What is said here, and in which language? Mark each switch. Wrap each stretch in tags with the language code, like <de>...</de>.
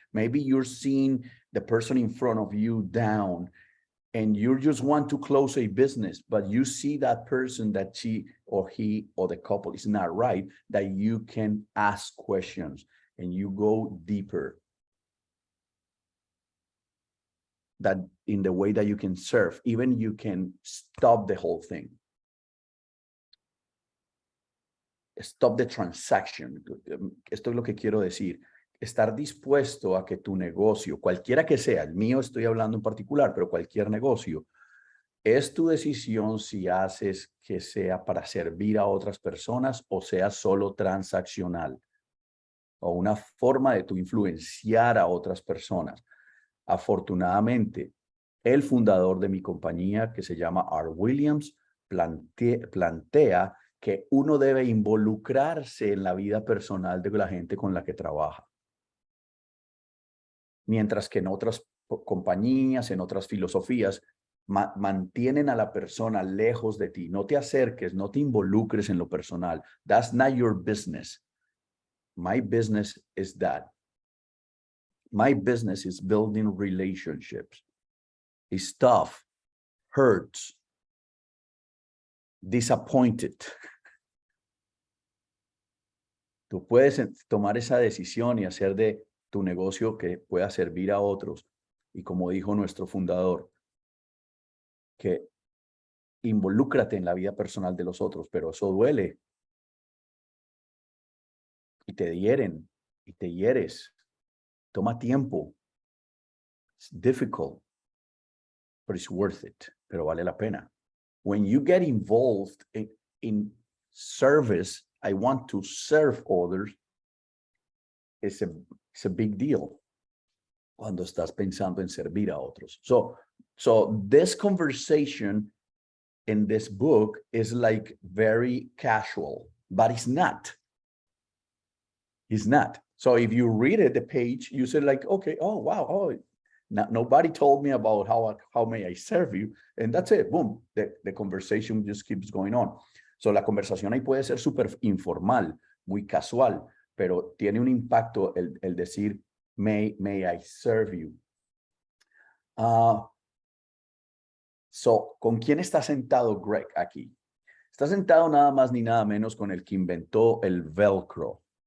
<en>Maybe you're seeing the person in front of you down and you just want to close a business, but you see that person that she or he or the couple is not right, that you can ask questions and you go deeper. That in the way that you can serve, even you can stop the whole thing. Stop the transaction.</en> <es>Esto es lo que quiero decir. Estar dispuesto a que tu negocio, cualquiera que sea, el mío estoy hablando en particular, pero cualquier negocio, es tu decisión si haces que sea para servir a otras personas o sea solo transaccional o una forma de tu influenciar a otras personas. Afortunadamente, el fundador de mi compañía, que se llama R. Williams, plantea que uno debe involucrarse en la vida personal de la gente con la que trabaja. Mientras que en otras compañías, en otras filosofías, mantienen a la persona lejos de ti. No te acerques, no te involucres en lo personal.</es> <en>That's not your business. My business is that. My business is building relationships. It's tough, hurts, disappointed.</en> <es>Tú puedes tomar esa decisión y hacer de tu negocio que pueda servir a otros. Y como dijo nuestro fundador, que involúcrate en la vida personal de los otros, pero eso duele. Y te hieren, y te hieres. Toma tiempo.</es> <en>It's difficult, but it's worth it.</en> <es>Pero vale la pena.</es> <en>When you get involved in service, I want to serve others, it's a big deal</en> <es>cuando estás pensando en servir a otros.</es> <en>So this conversation in this book is like very casual, but it's not. It's not. So if you read it, the page, you say like, okay, oh, wow, oh, Nobody told me about how may I serve you. And that's it. Boom. The conversation just keeps going on.</en> <es>So la conversación ahí puede ser súper informal, muy casual, pero tiene un impacto el decir,</es> <en>may I serve you.</en> <es>So, ¿con quién está sentado Greg aquí? Está sentado nada más ni nada menos con el que inventó el velcro.</es>